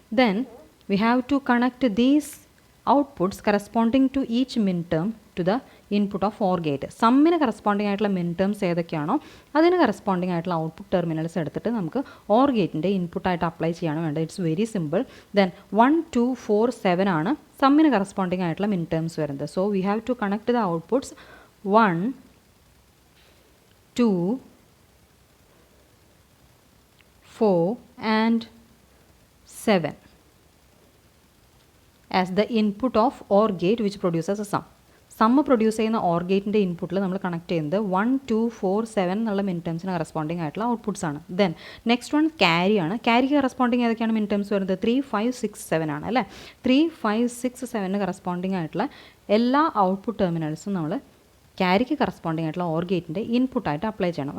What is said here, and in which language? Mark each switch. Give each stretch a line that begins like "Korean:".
English: Then we have to connect these outputs corresponding to each min term to the input of OR gate.
Malayalam: സമ്മിന് corresponding ആയിട്ടുള്ള മിൻ terms ഏതൊക്കെയാണോ അതിന് corresponding ആയിട്ടുള്ള output terminals എടുത്തിട്ട് നമുക്ക് or ഗേറ്റിൻ്റെ ഇൻപുട്ടായിട്ട് അപ്ലൈ ചെയ്യാണ് വേണ്ടത്.
English: It's very simple.
Malayalam: ദെൻ 1, 2, 4, 7 ആണ് സമ്മിന് കറസ്പോണ്ടിങ് ആയിട്ടുള്ള മിൻ ടേംസ് വരുന്നത്.
English: So we have to connect the outputs 1, 2, 4 and 7 as the input of OR gate which produces a sum.
Malayalam: Sum produce ചെയ്യുന്ന ഓർ ഗേറ്റിൻ്റെ ഇൻപുട്ടിൽ നമ്മൾ കണക്ട് ചെയ്യുന്നത് 1 2 4 7 എന്നുള്ള മിൻ ടേംസിന് കറസ്പോണ്ടിങ് ആയിട്ടുള്ള ഔട്ട്പുട്ട്സ് ആണ്. Then next one ക്യാരിയാണ്. ക്യാരിക്ക് കറസ്പോണ്ടിങ് ഏതൊക്കെയാണ് മിൻ ടേംസ് വരുന്നത്? 3 5 6 7 ആണ് അല്ലേ. 3 5 6 7 കറസ്പോണ്ടിങ് ആയിട്ടുള്ള എല്ലാ ഔട്ട്പുട്ട് ടെർമിനൽസും നമ്മൾ ക്യാരിക്ക് കറസ്പോണ്ടിങ് ആയിട്ടുള്ള ഓർ ഗേറ്റിൻ്റെ ഇൻപുട്ടായിട്ട് അപ്ലൈ ചെയ്യണം.